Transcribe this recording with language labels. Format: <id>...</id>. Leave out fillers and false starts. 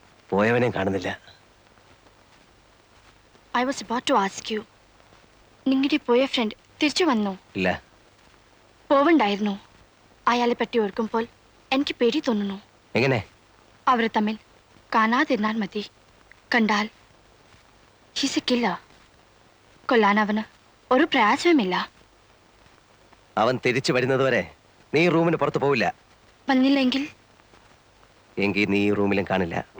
<ml>പോയവനെയും കാണുന്നില്ല.</ml> <en>I was about to ask you.</en> <ml>നിങ്ങളുടെ പോയ ഫ്രണ്ട് തിരിച്ചു വന്നോ? ഇല്ല. പോവണ്ടായിരുന്നു. അയാളെ പറ്റി ഓർക്കുമ്പോൾ എനിക്ക് പേടി തോന്നുന്നു. എങ്ങനെ? അവർ തമ്മിൽ കാണാതിരുന്നാൽ മതി. കണ്ടാൽ</ml> <en>he's a killer.</en> <ml>കൊല്ലാൻ അവന് ഒരു പ്രയാസവുമില്ല. അവൻ തിരിച്ചു വരുന്നത് വരെ നീ റൂമിന് പുറത്ത് പോവില്ല. വന്നില്ലെങ്കിൽ എങ്കിൽ നീ ഈ റൂമിലും കാണില്ല.</ml>